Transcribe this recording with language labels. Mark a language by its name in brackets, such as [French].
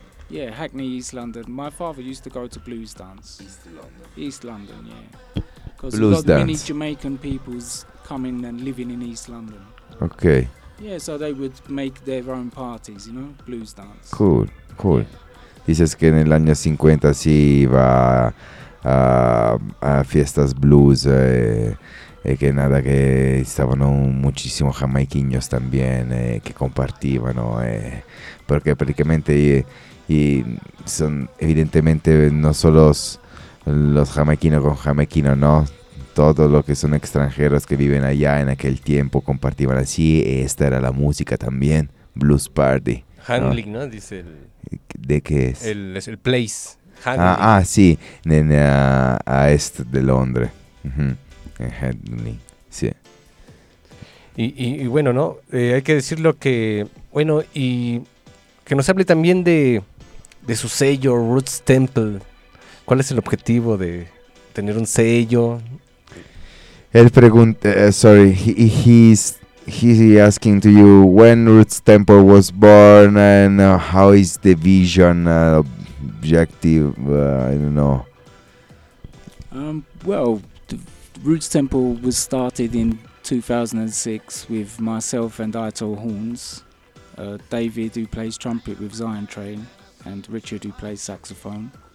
[English] Yeah, Hackney, East London. My father used to go to blues dance. East London, yeah. Because a lot of many Jamaican peoples coming and living in East London. Okay. Yeah, so they would make their own parties, you know, blues dance. Cool. [Spanish] Dices que en el año 50 sí iba a fiestas blues y que nada, que estaban muchísimos jamaiquinos también que compartían, porque prácticamente y son evidentemente no solo los jamaiquinos con jamaiquinos, ¿no? Todos los que son extranjeros que viven allá en aquel tiempo compartían así. Esta era la música también, Blues Party. Handling, ¿no? Dice el... ¿De qué es? El place. Handling. Ah, sí. En a este de Londres. En Handling, sí. Y bueno, ¿no? Hay que decirlo que... Bueno, y que nos hable también de su sello, Roots Temple. ¿Cuál es el objetivo de tener un sello? Él pregunta, [English] sorry, he's asking to you when Roots Temple was born and how is the vision, objective, I don't know. Well, the Roots Temple was started in 2006 with myself and Ital Horns, David who plays trumpet with Zion Train, and Richard who plays saxophone.